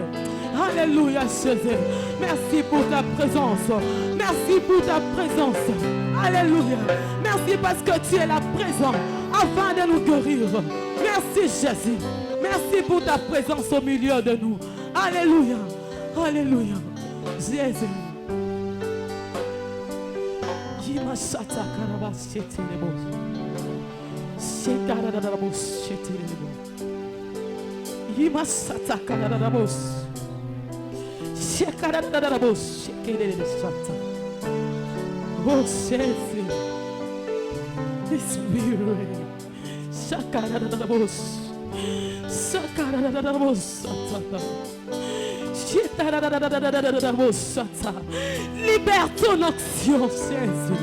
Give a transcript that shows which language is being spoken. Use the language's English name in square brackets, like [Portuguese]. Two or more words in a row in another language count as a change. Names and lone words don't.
[French] Alléluia, Jésus. Merci pour ta présence. Merci pour ta présence. Alléluia. Merci parce que tu es là présent afin de nous guérir. Merci, Jésus. Merci pour ta présence au milieu de nous. Alléluia. Alléluia. Jésus. Yimashata karabashete lebo. Shekarababo shete lebo. Yimashata karababo. Shekarababo shete lebo. Oh Jésus. Spirit. Shakarababo. Libère ton onction, Jésus.